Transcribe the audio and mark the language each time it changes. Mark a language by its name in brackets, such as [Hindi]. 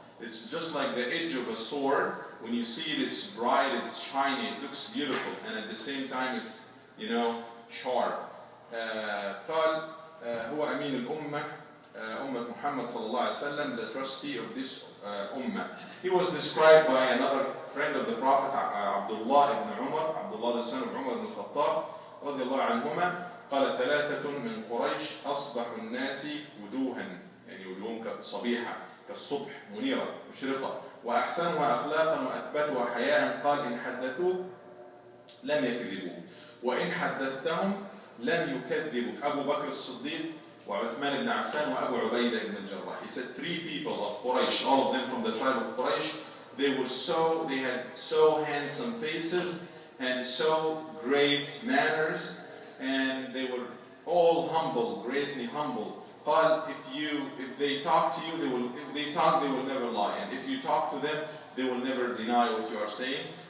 [English] It's just like the edge of a sword. When you see it, it's bright, it's shiny, it looks beautiful, and at the same time it's sharp. [Arabic] قال هو أمين الأمة أمة محمد صلى الله عليه وسلم, [English] the trustee of this ummah. He was described by another friend of the Prophet, Abdullah ibn Umar, Abdullah the son of Umar ibn Khattab [Arabic] رضي الله عنهما. قال ثلاثة من قريش أصبح الناس وجوها, وجوههم كصبيحة كالصبح منيرة مشرقة وأحسنها أخلاقا وأثبتها حياء. قال إن حدثوا لم يكذبوا وإن حدثتهم لم يكذبوا. أبو بكر الصديق وعثمان بن عفان وأبو عبيدة بن الجراح. [English] He said 3 people of Quraysh, all of them from the tribe of Quraysh. They had so handsome faces and so great manners, and they were all humble, greatly humble. قال if they talk to you, they will never lie, and if you talk to them, they will never deny what you are saying.